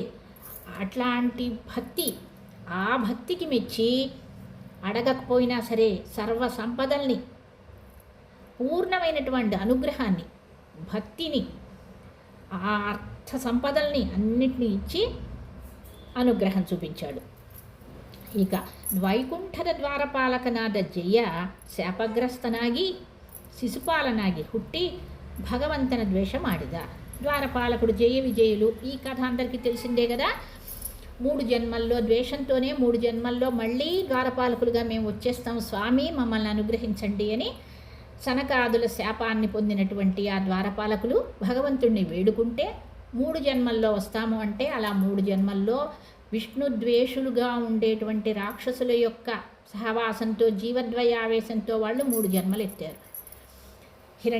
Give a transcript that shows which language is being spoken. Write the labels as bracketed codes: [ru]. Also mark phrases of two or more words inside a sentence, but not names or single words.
[te] అట్లాంటి భక్తి, ఆ భక్తికి మెచ్చి అడగకపోయినా సరే సర్వ సంపదల్ని, పూర్ణమైనటువంటి అనుగ్రహాన్ని, భక్తిని, ఆ అర్థ సంపదల్ని అన్నిటినీ ఇచ్చి అనుగ్రహం చూపించాడు. [kn] ಈಗ ವೈಕುಂಠದ ದ್ವಾರಪಾಲಕನಾದ ಜಯ ಶಾಪಗ್ರಸ್ತನಾಗಿ ಶಿಶುಪಾಲನಾಗಿ ಹುಟ್ಟಿ [te] భగవంతుని ద్వేష [kn] ಮಾಡಿದ. [te] ద్వారపాలకుడు జయ విజయులు ఈ కథ అందరికీ తెలిసిందే కదా. 3 జన్మల్లో ద్వేషంతోనే 3 జన్మల్లో మళ్ళీ ద్వారపాలకులుగా మేము వచ్చేస్తాం స్వామి, మమ్మల్ని అనుగ్రహించండి అని సనకాదుల శాపాన్ని పొందినటువంటి ఆ ద్వారపాలకులు భగవంతుణ్ణి వేడుకుంటే 3 జన్మల్లో వస్తాము అంటే అలా 3 జన్మల్లో విష్ణు ద్వేషులుగా ఉండేటువంటి రాక్షసుల యొక్క సహవాసంతో, జీవద్వయావేశంతో వాళ్ళు 3 జన్మలు ఎత్తారు.